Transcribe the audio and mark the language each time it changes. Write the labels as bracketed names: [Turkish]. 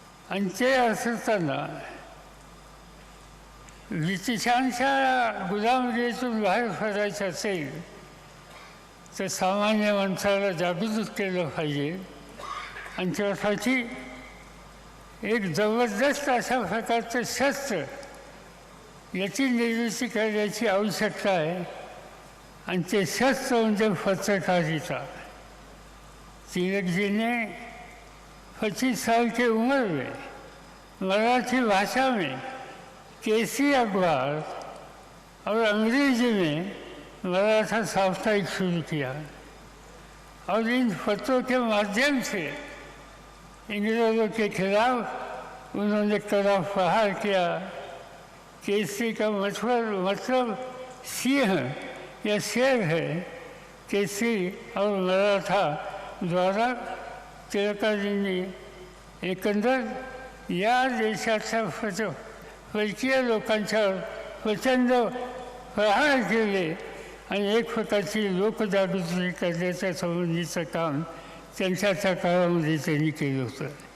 [Marathi] आणि ते असताना ब्रिटिशांच्या गुलामगिरीतून बाहेर पडायचं असेल तर सामान्य माणसाला जागृत केलं पाहिजे. आणि त्यासाठी एक जबरदस्त अशा प्रकारचं शस्त्र याची निर्मिती करण्याची आवश्यकता आहे. आणि ते शस्त्र म्हणजे पत्रकारिता. [Hindi] तिलक जी ने 25 साल की उम्र में मराठी भाषा में केसी अखबार और अंग्रेजी में मराठा साप्ताहिक शुरू किया और इन पत्रों के माध्यम से इंग्रेजों के खिलाफ उन्होंने कड़ा प्रहार किया. केसरी का मतलब सिंह या शेर है. केसरी और मराठा द्वारा [Marathi] टिळकाजींनी एकंदर या देशाच्या परकीय लोकांच्यावर प्रचंड प्रहार केले आणि एक प्रकारची लोकजागृती करण्याच्या संबंधीचं काम त्यांच्या काळामध्ये त्यांनी केलं होतं.